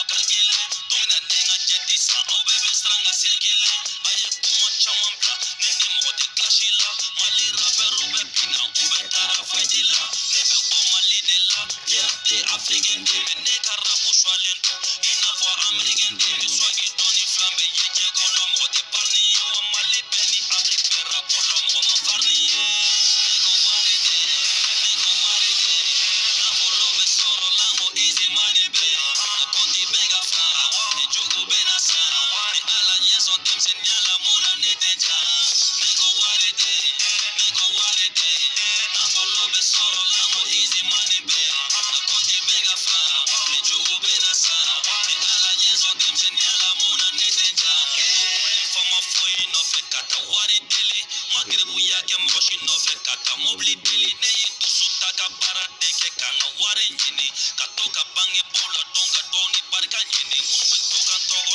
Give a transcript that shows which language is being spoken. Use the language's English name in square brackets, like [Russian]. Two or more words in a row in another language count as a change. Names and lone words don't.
[Bambara] calculer don min na ne n ka jɛti san aw bɛɛ bɛ siran ka circuler a ye kuma caman bila ne ni mɔgɔ tɛ clash la Mali rappɛrw bɛ binna u bɛ taara fight la ne bɛ bɔ Mali de [French] la fierté africaine [Bambara] de mais ne ka rapu suwalen don i n'a fɔ américain de ni swagi dɔɔni filan bɛ ye diɲɛ kɔnɔ mɔgɔ tɛ parni ye wa Mali bɛɛ ni Afrique bɛɛ rapu la mɔgɔ ma farni ye ne ko wari de nafolo bɛ sɔrɔ la n ko [English] easy money [Bambara] bɛ na kɔnti bɛ ka fara ni jogo bɛ na sara ni Ala ɲɛ sɔn denmisɛnninya la mun na ne tɛ ja ne ko wari de nafolo bɛ sɔrɔ la n ko [English] easy money [Bambara] bɛ na kɔnti bɛ ka fara ni jogo bɛ na sara ni Ala ɲɛ sɔn denmisɛnniya la mun na ne tɛ ja fama foyi nɔfɛ ka taa wari deli ma giribuya kɛ mɔgɔ si nɔfɛ ka taa mobili deli ne ye dusu ta ka baara de kɛ ka n ka wari ɲini ka to ka bangebaw la dɔn ka duwawu ni barika ɲini minnu bɛ to ka n tɔgɔ